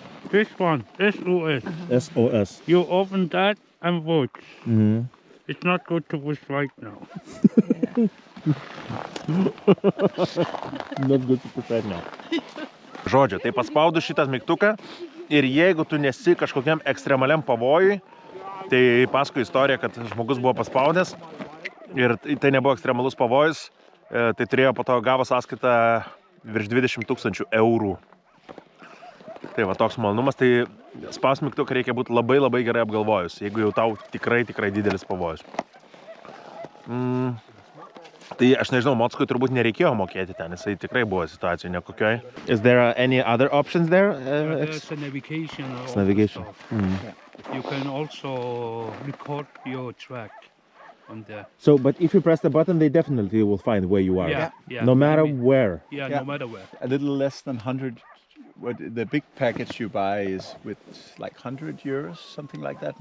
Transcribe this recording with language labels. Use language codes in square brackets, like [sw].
[en] This one, SOS. SOS. You open that and watch. Mm-hmm. It's not good to watch right now. Not good to put right now. [lt] Žodžiu, tai paspaudu šitą mygtuką ir jeigu tu nesi kažkokiam ekstremaliam pavojui, tai paskui istorija, kad žmogus buvo paspaudęs ir tai nebuvo ekstremalus pavojus, tai turėjo po to gavo sąskaitą virš 20 000 eurų. Tai va toks malonumas, tai spaus mygtuką reikia būti labai labai gerai apgalvojus, jeigu jau tau tikrai didelis pavojus. Tai aš nežinau, mockui turbūt nereikėjo mokėti ten, jisai tikrai buvo situacijų nekokioj. [en] Is there any other options there? There's a navigation. It's navigation. You can also record your track on there. So, but if you press the button, they definitely will find where you are. Yeah. No matter where. Yeah, Yeah. no matter where. A little less than 100. What the big package you buy is with like 100 euros, something like that.